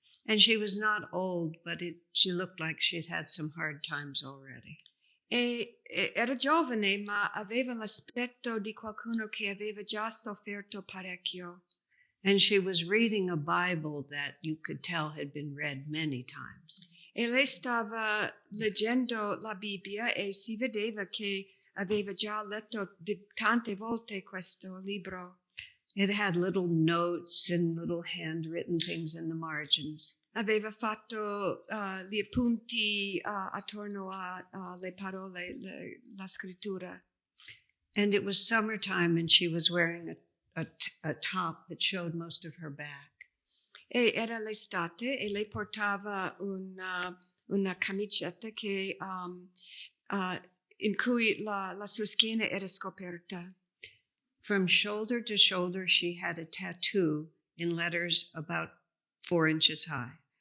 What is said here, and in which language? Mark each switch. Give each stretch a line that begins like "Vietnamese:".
English: And she was not old, but she looked like she'd had some hard times already.
Italian: Era giovane, ma aveva l'aspetto di qualcuno che aveva già sofferto parecchio.
English: And she was reading a Bible that you could tell had been read many times.
Italian: E lei stava leggendo la Bibbia e si vedeva che aveva già letto tante volte questo libro.
English: It had little notes and little handwritten things in the margins.
Italian: Aveva fatto gli appunti attorno alle parole, la scrittura.
English: And it was summertime and she was wearing a top that showed most of her back.
Italian: E era l'estate e lei portava una camicetta che, in cui la sua schiena era scoperta.
English: From shoulder to shoulder, she had a tattoo in letters about 4 inches high.